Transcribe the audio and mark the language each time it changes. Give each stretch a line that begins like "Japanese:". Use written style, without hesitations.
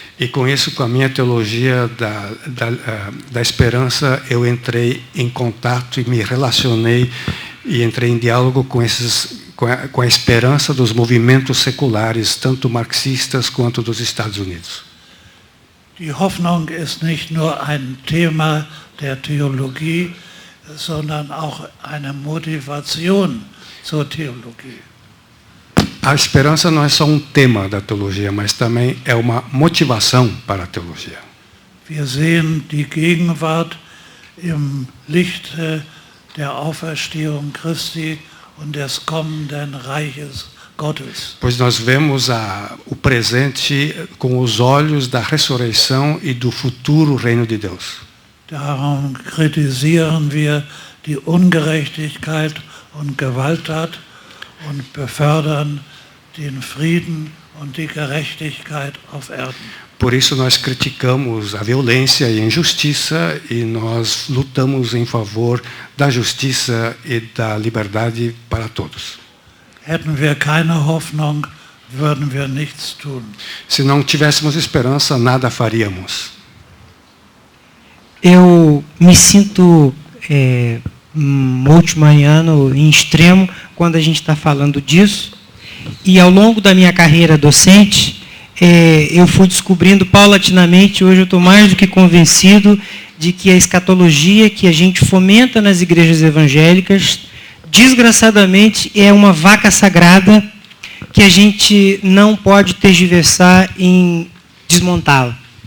Portuguese: E com isso, com a minha teologia da esperança, eu entrei em contato e me relacionei e entrei em diálogo com a esperança dos movimentos seculares, tanto marxistas quanto dos Estados Unidos.
German: Die Hoffnung ist nicht nur ein Thema der Theologie, sondern auch eine Motivation zur Theologie.
Portuguese: A esperança não é só um tema da teologia, mas também é uma motivação para a teologia.
German: Wir sehen die Gegenwart im Licht der Auferstehung Christi und des kommenden Reiches Gottes.
Portuguese: Pois nós vemos o presente com os olhos da ressurreição e do futuro reino de Deus.
German: Darum kritisieren wir die Ungerechtigkeit und Gewalttat und befördern den Frieden und die Gerechtigkeit auf Erden.
Portuguese: Por isso nós criticamos a violência e a injustiça e nós lutamos em favor da justiça e da liberdade para todos.
German: Hätten wir keine Hoffnung, würden wir nichts tun.
Portuguese: Se não tivéssemos esperança, nada faríamos. Eu me sinto multimaniano em extremo quando a gente está falando disso. E ao longo da minha carreira docente, eu fui descobrindo paulatinamente, hoje eu estou mais do que convencido de que a escatologia que a gente fomenta nas igrejas evangélicas, desgraçadamente, é uma vaca sagrada que a gente não pode tergiversar em desmontá-la.